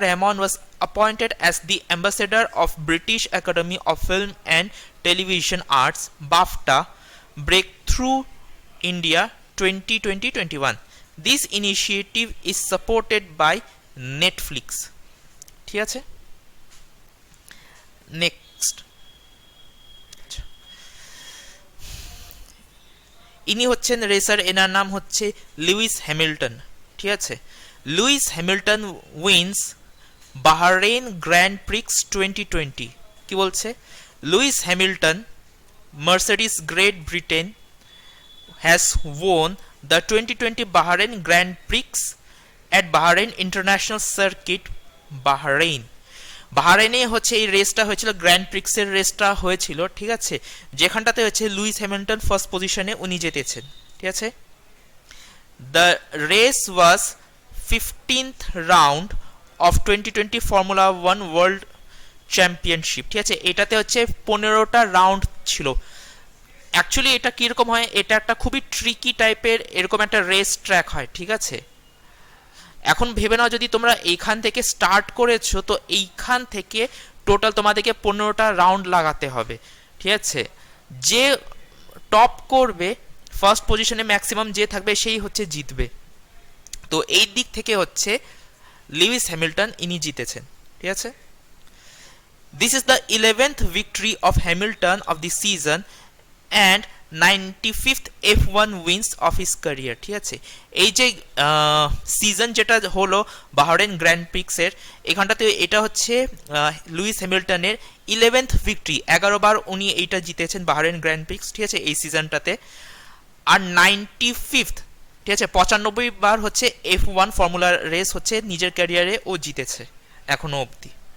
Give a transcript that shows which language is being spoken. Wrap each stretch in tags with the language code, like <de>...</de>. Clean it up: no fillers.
<en>Rahman was appointed as the ambassador of British Academy of Film and Television Arts BAFTA Breakthrough India 2020-21. This initiative is supported by Netflix.</en> <bn>ঠিক আছে, next, ইনি হচ্ছেন racer, এনার নাম হচ্ছে Lewis Hamilton. ঠিক আছে,</bn> <en>Lewis Hamilton wins Bahrain Grand Prix 2020।</en> <bn>কি বলছে,</bn> <en>Lewis Hamilton Mercedes Great Britain has won the 2020 Bahrain Grand Prix at Bahrain International Circuit, Bahrain.</en> <bn>বাহরাইনে হচ্ছে এই রেসটা হয়েছিল, গ্র্যান্ড প্রিক্সের রেসটা হয়েছিল। ঠিক আছে, যেখানটাতে হচ্ছে লুইস হ্যামিল্টন ফার্স্ট পজিশনে উনি জিতেছেন। ঠিক আছে,</bn> <en>The race was 15th round of 2020 formula 1 world championship.</en> <bn>ঠিক আছে, এটাতে হচ্ছে 15টা রাউন্ড ছিল। অ্যাকচুয়ালি এটা কীরকম হয়, এটা একটা খুবই ট্রিকি টাইপের এরকম একটা রেস ট্র্যাক হয়। ঠিক আছে, এখন ভেবে নাও যদি তোমরা এইখান থেকে স্টার্ট করেছো তো এইখান থেকে টোটাল তোমাদেরকে 15টা রাউন্ড লাগাতে হবে। ঠিক আছে, যে টপ করবে ফার্স্ট পজিশনে ম্যাক্সিমাম যে থাকবে সেই হচ্ছে জিতবে। তো এই দিক থেকে হচ্ছে লুইস হ্যামিল্টন ইনি জিতেছেন। ঠিক আছে,</bn> <en>This is the 11th victory of Hamilton of the season and 95th F1 wins of his career.</en> <bn>ঠিক আছে, এই যে সিজন যেটা হলো বাহরেইন গ্র্যান্ড প্রিক্সের, এখানটাতে এটা হচ্ছে লুইস হ্যামিল্টনের 11th ভিক্টরি, 11 বার উনি এইটা জিতেছেন বাহরেইন গ্র্যান্ড প্রিক্স। ঠিক আছে, এই সিজনটাতে। আর 95th, ঠিক আছে, 95 বার হচ্ছে F1 ফর্মুলা রেস হচ্ছে নিজের ক্যারিয়ারে ও জিতেছে এখনো অবধি।</bn>